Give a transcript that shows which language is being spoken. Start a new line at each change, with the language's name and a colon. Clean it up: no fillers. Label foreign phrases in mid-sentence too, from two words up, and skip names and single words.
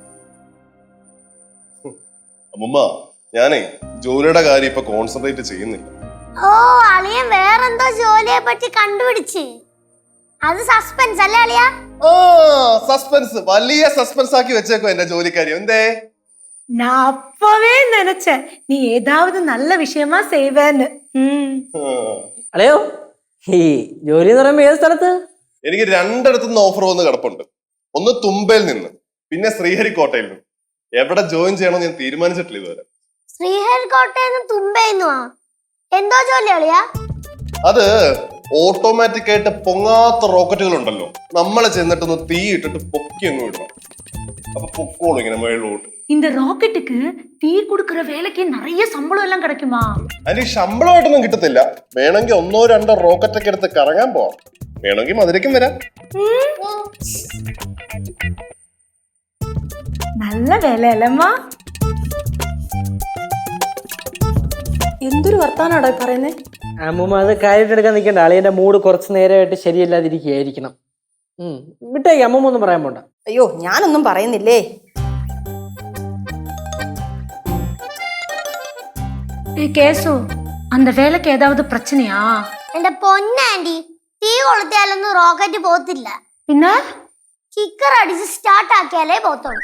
Malayalam: അമ്മൂമ്മ, ഞാനേ ജോലിയുടെ കാര്യം ഇപ്പൊ കോൺസെൻട്രേറ്റ് ചെയ്യുന്നില്ല. ഓ, അളിയൻ വേറെന്തോ ജോലിയെ പറ്റി കണ്ടുപിടിച്ച്. അത് സസ്പെൻസ് അല്ലേ അളിയ? ഓ, സസ്പെൻസ്, വലിയ സസ്പെൻസ് ആക്കി വെച്ചേക്കോ എന്റെ ജോലിക്കാര്യം. എന്തേ?
Tamil: நான் அப்பவே நினைச்சேன் நீ ஏதாவது நல்ல விஷயமா செய்வேன்னு.
Malayalam: അളയോ, ഈ ജോലി എന്ന് പറയുമ്പോ ഏത് സ്ഥലത്ത്? എനിക്ക് രണ്ടിടത്തുനിന്ന് ഓഫർ വന്ന് കിടപ്പുണ്ട്. ഒന്ന് തുമ്പയിൽ നിന്ന്, പിന്നെ ശ്രീഹരിക്കോട്ടയിൽ നിന്ന്. എവിടെ ജോയിൻ ചെയ്യണമെന്ന് ഞാൻ തീരുമാനിച്ചിട്ടില്ല ഇതുവരെ. ശ്രീഹരിക്കോട്ടയിൽ നിന്ന് തുമ്പയുന്നുവാ? എന്തോ ജോലി അളിയ? അത് ഓട്ടോമാറ്റിക് ആയിട്ട് പൊങ്ങാത്ത റോക്കറ്റുകൾ ഉണ്ടല്ലോ, നമ്മളെ ചെന്നിട്ടൊന്ന് തീ ഇട്ടിട്ട് പൊക്കി അങ്ങ് വിടണം. അപ്പൊ പൊക്കോളൂ ഇങ്ങനെ മേളിലോട്ട്.
Tamil: இந்த ராக்கெட்டுக்கு தீ கொடுக்கற வேலைக்கு நிறைய சம்பளம் எல்லாம் கிடைக்குமா?
Malayalam: അതിന് ശമ്പളമായിട്ടൊന്നും കിട്ടത്തില്ല. വേണമെങ്കിൽ 1-2 റോക്കറ്റ് ഒക്കെ എടുത്ത് കറങ്ങാൻ പോവാം. വേണമെങ്കിൽ മധുരയ്ക്കും വരാം.
Tamil: நல்ல வேலை இல்லம்மா.
Malayalam: എന്തൊരു വർത്താനാടാ പറയുന്നേ? അമ്മൂമ്മ അത് കാര്യമായിട്ട് എടുക്കാൻ നിൽക്കണ്ട. അളിയന്റെ മൂഡ് കുറച്ച് നേരമായിട്ട് ശരിയല്ലാതിരിക്കുകയായിരിക്കണം. വിട്ടേക്ക്, അമ്മൂമ്മ ഒന്നും പറയാൻ പോണ്ട. അയ്യോ, ഞാനൊന്നും പറയുന്നില്ലേ.
Tamil: கேசு, அந்த வேலைக்கு ஏதாவது பிரச்சனையா?
Malayalam: എന്റെ പൊന്നാൻറ്റി, തീ കൊളുത്തിയാലൊന്നും റോക്കറ്റ് പോത്തില്ല.
Tamil: என்ன?
Malayalam: കിക്കർ അടിച്ച് സ്റ്റാർട്ട് ആക്കിയാലേ പോത്തുള്ളൂ.